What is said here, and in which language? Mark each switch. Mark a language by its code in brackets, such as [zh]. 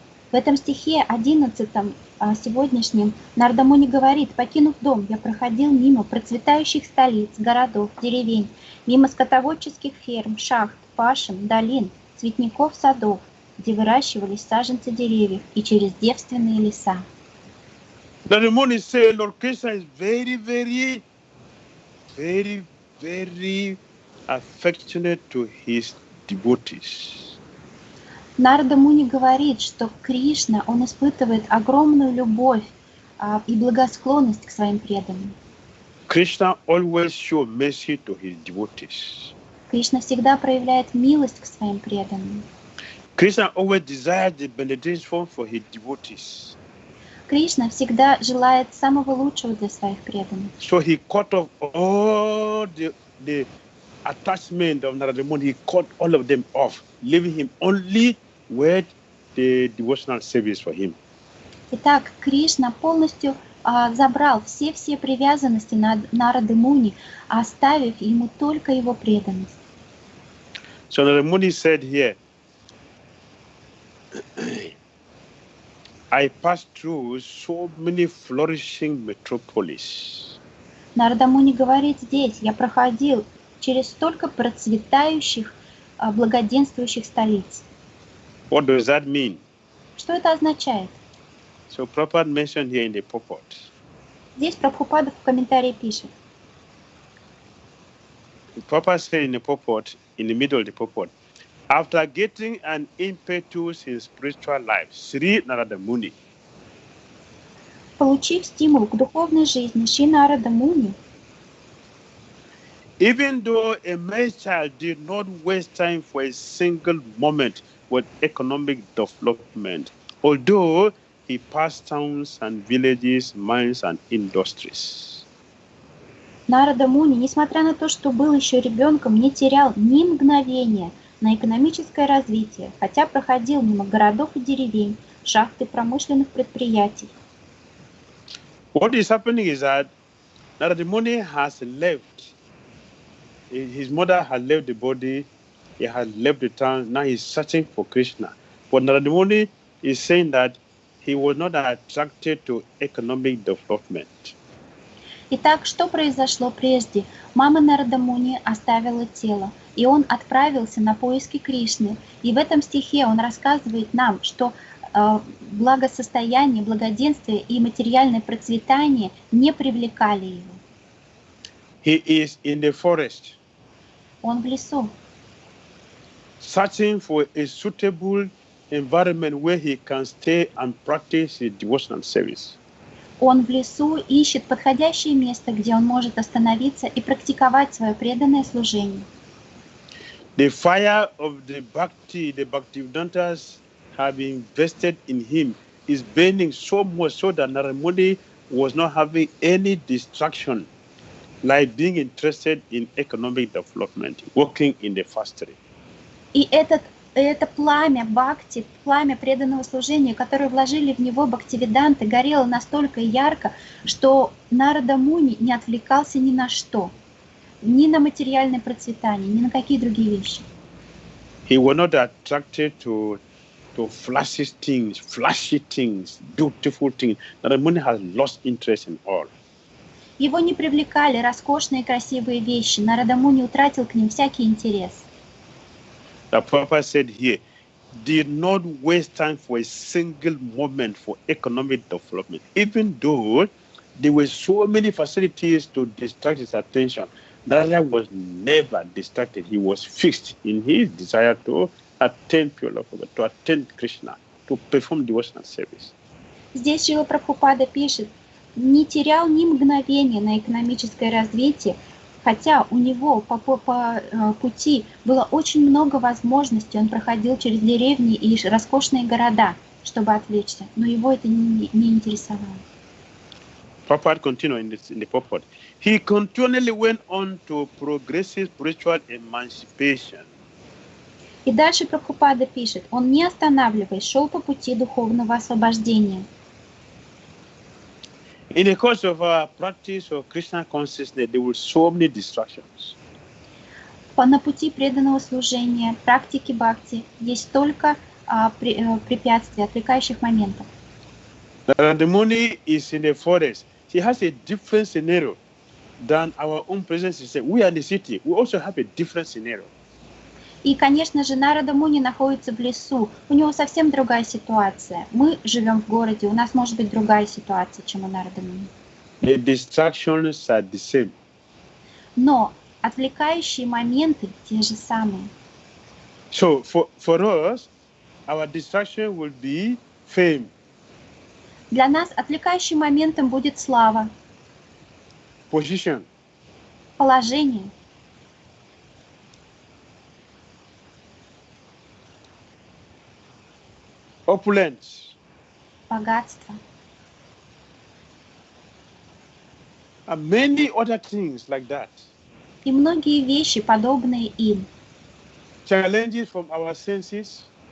[ru] В этом стихе 11 сегодняшнем Нарада Муни говорит, покинув дом, я проходил мимо процветающих столиц, городов, деревень, мимо скотоводческих ферм, шахт, пашен, долин, цветников, садов, где выращивались саженцы деревьев, и через девственные леса. [en] Narada Muni said, Lord Krishna is very, very, very, very affectionate to his devotees. [ru] Нарада Муни говорит, что Кришна, он испытывает огромную любовь и благосклонность к своим преданным. [en] Krishna always shows mercy to his devotees. [ru] Кришна всегда проявляет милость к своим преданным. [en] Krishna always desires the benediction for his devotees. [ru] Кришна всегда желает самого лучшего для своих преданных. [en] So he cut off all the attachment of Narada Muni. He cut all of them off, leaving him only with the devotional service for him. [ru] Итак, Кришна полностью забрал все привязанности Нарады Муни, оставив ему только его преданность. [en] So Narada Muni said here, I passed through so many flourishing metropolis. [ru] Нарада Муни говорит здесь: я проходил через столько процветающих, благоденствующих столиц. [en] What does that mean? [ru] Что это означает? [en] So Prabhupada mentioned here in the purport. [ru] Здесь Прабхупада в комментарии пишет. [en] Prabhupada said in the purport, in the middle of the purport, after getting an impetus in spiritual life, Sri Narada Muni, [ru] Получив стимул к духовной жизни, Шри Нарада Муни, [en] even though a male child did not waste time for a single moment with economic development, although he passed towns and villages, mines and industries. [ru] Нарада Муни, несмотря на то, что был еще ребенком, не терял ни мгновения на экономическое развитие, хотя проходил мимо городов и деревень, шахт и промышленных предприятий. [en] What is happening is that Narada Muni has left. His mother has left the body. He has left the town. Now he's searching for Krishna. But Narada Muni is saying that he was not attracted to economic development. [ru] Итак, что произошло прежде? Мама Нарада Муни оставила тело, и он отправился на поиски Кришны. И в этом стихе он рассказывает нам, что благосостояние, благоденствие и материальное процветание не привлекали его. [en] He is in the forest. [ru] Он в лесу. [en] Searching for a suitable environment where he can stay and practice his devotional service. [ru] Он в лесу ищет подходящее место, где он может остановиться и практиковать свое преданное служение. [en] The fire of the Bhaktivedanta have invested in him is burning so much so that Narada Muni was not having any distraction, like being interested in economic development, working in the factory. [ru] И это пламя Бхакти, пламя преданного служения, которое вложили в него Бхактивиданты, горело настолько ярко, что Нарада Муни не отвлекался ни на что, ни на материальное процветание, ни на какие другие вещи. [en] He was not attracted to flashy things, beautiful things. Narada Muni has lost interest in all. [ru] Его не привлекали роскошные красивые вещи. Нарада Муни утратил к ним всякий интерес. [en] The Prabhupada said here, did not waste time for a single moment for economic development, even though there were so many facilities to distract his attention. Narada was never distracted. He was fixed in his desire to attend pure love, to attend Krishna, to perform devotional service. [ru] Здесь Шрила Прабхупада пишет, не терял ни мгновения на экономическое развитие, хотя у него по пути было очень много возможностей, он проходил через деревни и роскошные города, чтобы отвлечься, но его это не интересовало. [en] Prabhupada continued in the purport. He continually went on to progressive spiritual emancipation. [ru] И дальше Прабхупада пишет, он не останавливаясь шел по пути духовного освобождения. [en] In the course of our practice of Krishna consciousness, there were so many distractions. [ru] На пути преданного служения, практики бхакти, есть столько препятствий, отвлекающих моментов. [en] Narada Muni is in the forest. He has a different scenario than our own present system. We are in the city. We also have a different scenario. [ru] И, конечно же, Нарада Муни находится в лесу. У него совсем другая ситуация. Мы живем в городе, у нас может быть другая ситуация, чем у Нарада Муни. [en] The distractions are the same. [ru] Но отвлекающие моменты те же самые. [en] So for us, our distraction will be fame. [ru] Для нас отвлекающим моментом будет слава, [en] Position. [ru] положение, [en] Opulence. [ru] богатство. [en] And many other things like that. [ru] И многие вещи, подобные им. [en] Challenges from our senses.